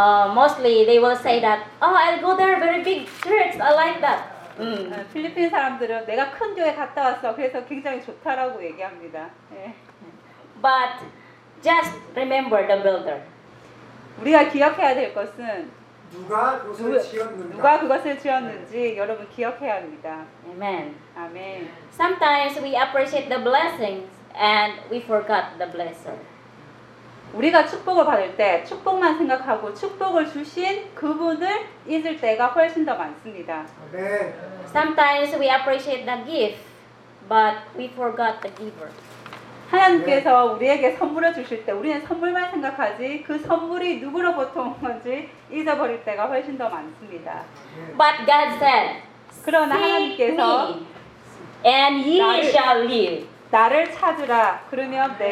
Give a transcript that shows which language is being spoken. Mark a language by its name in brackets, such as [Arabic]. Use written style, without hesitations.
[English] Mostly they will say that, oh, I'll go there, very big church, I like that. [Korean] 필리핀 사람들은 내가 큰 교회 갔다 왔어, 그래서 굉장히 좋다라고 얘기합니다. [English] But just remember the builder. [Korean] 우리가 기억해야 될 것은 누가 그것을 지었는가? 누가 그것을 지었는지 네. 여러분 기억해야 합니다. [English] Amen. Amen. Sometimes we appreciate the blessings and we forgot the blesser. [Korean] 우리가 축복을 받을 때 축복만 생각하고 축복을 주신 그분을 잊을 때가 훨씬 더 많습니다. 네. [English] Sometimes we appreciate the gift, but we forgot the giver. [Korean] 하나님께서 네. 우리에게 선물을 주실 때 우리는 선물만 생각하지 그 선물이 누구로부터 온 건지 잊어버릴 때가 훨씬 더 많습니다. [English] But God said, [Korean] 그러나 하나님께서 [English] and ye shall live. [Korean] 나를 찾으라. 그러면 네.